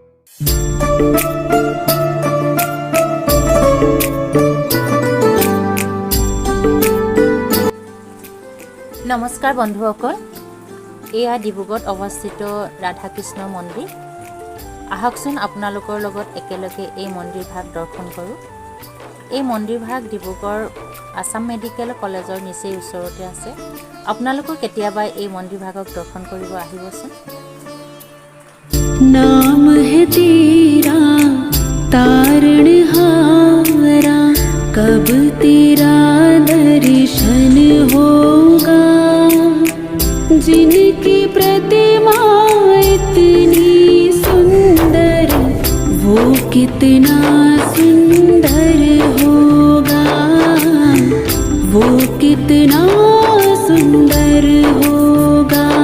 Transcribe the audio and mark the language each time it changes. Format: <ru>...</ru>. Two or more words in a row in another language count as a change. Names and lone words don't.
<as>নমস্কাৰ বন্ধুসকল, এয়া ডিব্ৰুগড়ত অৱস্থিত ৰাধা কৃষ্ণ মন্দিৰ। আহকচোন আপোনালোকৰ লগত একেলগে এই মন্দিৰ ভাগ দৰ্শন কৰোঁ। এই মন্দিৰ ভাগ ডিব্ৰুগড় আসাম মেডিকেল কলেজৰ নিচেই ওচৰতে আছে। আপোনালোকৰ কেতিয়াবা এই মন্দিৰ ভাগক দৰ্শন কৰিব আহিবচোন।</as> <hi>नाम है तेरा तारणहारा, कब तेरा दर्शन होगा। जिनकी प्रतिमा इतनी सुंदर, वो कितना सुंदर होगा, वो कितना सुंदर होगा।</hi>